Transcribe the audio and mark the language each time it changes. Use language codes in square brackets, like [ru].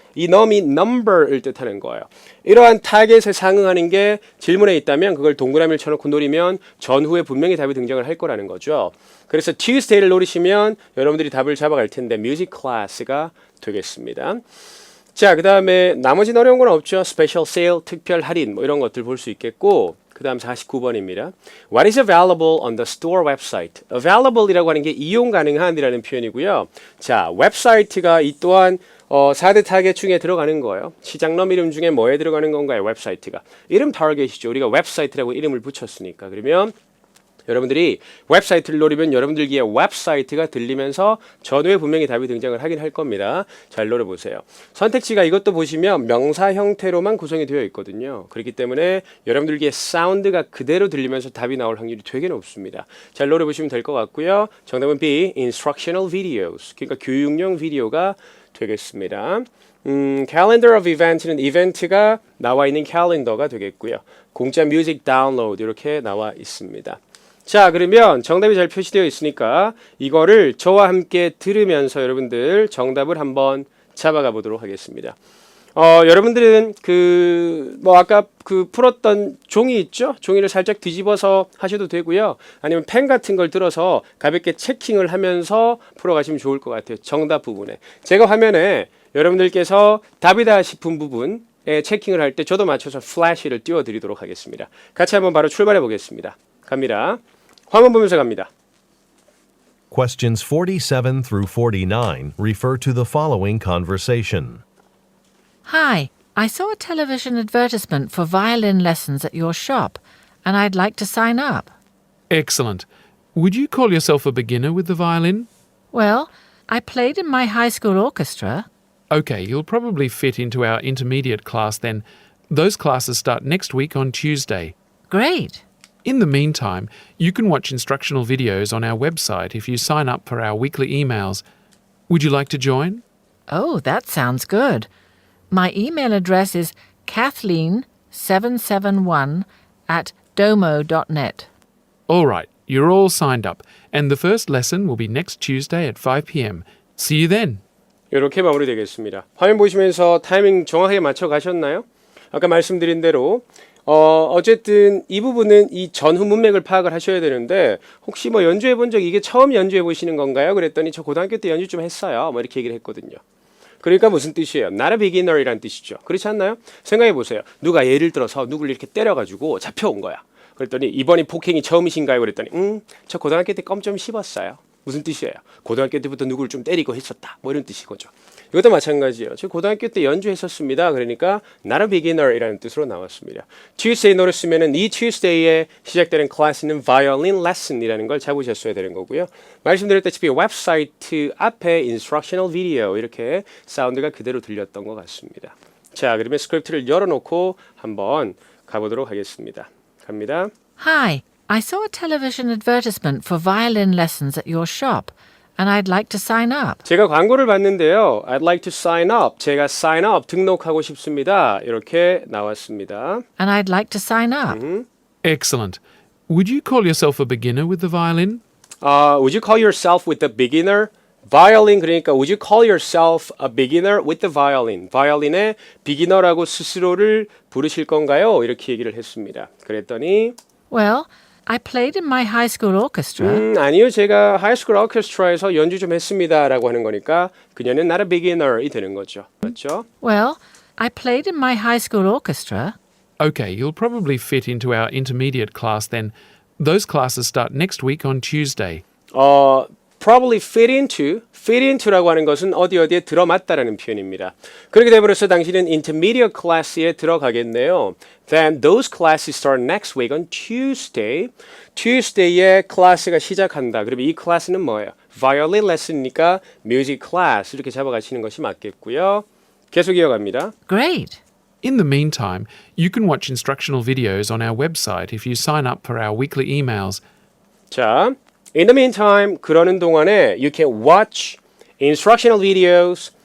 [ko] 이 넘이 number을 뜻하는 거예요. 이러한 타겟에 상응하는 게 질문에 있다면 그걸 동그라미를 쳐놓고 노리면 전후에 분명히 답이 등장을 할 거라는 거죠. 그래서 Tuesday를 노리시면 여러분들이 답을 잡아갈 텐데 music class가 되겠습니다. 자, 그 다음에 나머지 어려운 건 없죠. special sale, 특별 할인 뭐 이런 것들 볼 수 있겠고 그 다음 49번입니다. [en] What is available on the store website? [ko] available이라고 하는 게 이용 가능한이라는 표현이고요. 자, 웹사이트가 이 또한 4대 타겟 중에 들어가는 거예요. 시장 넘 이름 중에 뭐에 들어가는 건가요? 웹사이트가. 이름 타겟이죠. 우리가 웹사이트라고 이름을 붙였으니까. 그러면 여러분들이 웹사이트를 노리면 여러분들 귀에 웹사이트가 들리면서 전후에 분명히 답이 등장을 하긴 할 겁니다. 잘 노려보세요. 선택지가 이것도 보시면 명사 형태로만 구성이 되어 있거든요. 그렇기 때문에 여러분들 귀에 사운드가 그대로 들리면서 답이 나올 확률이 되게 높습니다. 잘 노려보시면 될 것 같고요. 정답은 B, instructional videos. 그러니까 교육용 비디오가 되겠습니다. calendar of event는 이벤트가 나와 있는 캘린더가 되겠고요. 공짜 뮤직 다운로드 이렇게 나와 있습니다. 자, 그러면 정답이 잘 표시되어 있으니까 이거를 저와 함께 들으면서 여러분들 정답을 한번 잡아가 보도록 하겠습니다. 여러분들은 아까 풀었던 종이 있죠? 종이를 살짝 뒤집어서 하셔도 되고요. 아니면 펜 같은 걸 들어서 가볍게 체킹을 하면서 풀어가시면 좋을 것 같아요. 정답 부분에. 제가 화면에 여러분들께서 답이다 싶은 부분에 체킹을 할 때 저도 맞춰서 플래시를 띄워드리도록 하겠습니다. 같이 한번 바로 출발해 보겠습니다. 갑니다. 화면 보면서 갑니다. [en] Questions 47 through 49 refer to the following conversation. Hi, I saw a television advertisement for violin lessons at your shop, and I'd like to sign up. Excellent. Would you call yourself a beginner with the violin? Well, I played in my high school orchestra. Okay, you'll probably fit into our intermediate class then. Those classes start next week on Tuesday. Great. In the meantime, you can watch instructional videos on our website if you sign up for our weekly emails. Would you like to join? Oh, that sounds good. My email address is kathleen771@domo.net. All right, you're all signed up, and the first lesson will be next Tuesday at 5 p.m. See you then. [ko] 이렇게 마무리되겠습니다. 화면 보시면서 타이밍 정확하게 맞춰 가셨나요? 아까 말씀드린 대로 어쨌든 이 부분은 이 전후 문맥을 파악을 하셔야 되는데 혹시 뭐 연주해 본 적 이게 처음 연주해 보시는 건가요? 그랬더니 저 고등학교 때 연주 좀 했어요. 뭐 이렇게 얘기를 했거든요. 그러니까 무슨 뜻이에요? [en] Not a beginner [ko] 이란 뜻이죠. 그렇지 않나요? 생각해 보세요. 누가 예를 들어서 누구를 이렇게 때려가지고 잡혀온 거야. 그랬더니 이번이 폭행이 처음이신가요? 그랬더니 저 고등학교 때 껌 좀 씹었어요. 무슨 뜻이에요? 고등학교 때부터 누구를 좀 때리고 했었다. 뭐 이런 뜻인 거죠. 이것도 마찬가지예요. 저 고등학교 때 연주했었습니다. 그러니까 [en] not a beginner [ko] 이라는 뜻으로 나왔습니다. Tuesday 노렸으면은 이 Tuesday에 시작되는 클래스는 violin lesson이라는 걸 잡으셨어야 되는 거고요. 말씀드렸다시피 웹사이트 앞에 instructional video 이렇게 사운드가 그대로 들렸던 것 같습니다. 자, 그러면 스크립트를 열어놓고 한번 가보도록 하겠습니다. 갑니다. [en] Hi, I saw a television advertisement for violin lessons at your shop, and I'd like to sign up. [ko] 제가 광고를 봤는데요. [en] I'd like to sign up. [ko] 제가 sign up 등록하고 싶습니다. 이렇게 나왔습니다. [en] And I'd like to sign up. Excellent. Would you call yourself a beginner with the violin? Would you call yourself with the beginner? violin 그러니까 would you call yourself a beginner with the violin? [ko] 바이올린의 비기너라고 스스로를 부르실 건가요? 이렇게 얘기를 했습니다. 그랬더니 [en] Well, I played in my high school orchestra. [ko] 아니요. 제가 하이스쿨 오케스트라에서 연주 좀 했습니다라고 하는 거니까 그녀는 [en] not a beginner [ko] 이 되는 거죠. 그렇죠? [en] Well, I played in my high school orchestra. Okay, you'll probably fit into our intermediate class then. Those classes start next week on Tuesday. [ko] probably fit into라고 하는 것은 어디에 들어맞다라는 표현입니다. 그렇게 되버려서 당신은 intermediate class에 들어가겠네요. [en] Then those classes start next week on Tuesday. [ko] Tuesday에 클래스가 시작한다. 그러면 이 클래스는 뭐예요? Violin lesson이니까 music class 이렇게 잡아가시는 것이 맞겠고요. 계속 이어갑니다. [en] Great. In the meantime, you can watch instructional videos on our website if you sign up for our weekly emails. 자, in the meantime, [ko] 그러는 동안에 [en] you can watch instructional videos.